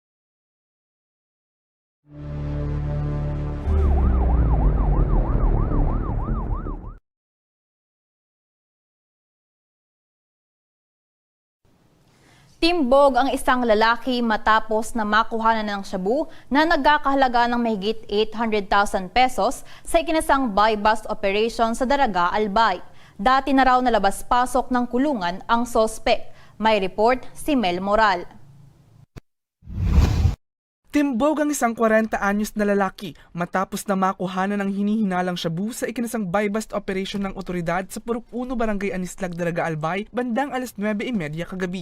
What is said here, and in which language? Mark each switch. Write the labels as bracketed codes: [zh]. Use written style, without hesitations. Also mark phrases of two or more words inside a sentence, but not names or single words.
[tl] Timbog ang isang lalaki matapos na makuhanan ng shabu na nagkakahalaga ng mahigit 800,000 pesos sa ikinasang [en] buy-bust operation [tl] sa Daraga, Albay. Dati na raw nalabas-pasok ng kulungan ang sospek. May report si Mel Moral. Timbog ang isang 40 anyos na lalaki matapos na makuhanan ng hinihinalang shabu sa ikinasang [en] buy-bust operation [tl] ng otoridad sa Purok 1 Barangay Anislag, Daraga, Albay bandang alas 9:30 kagabi.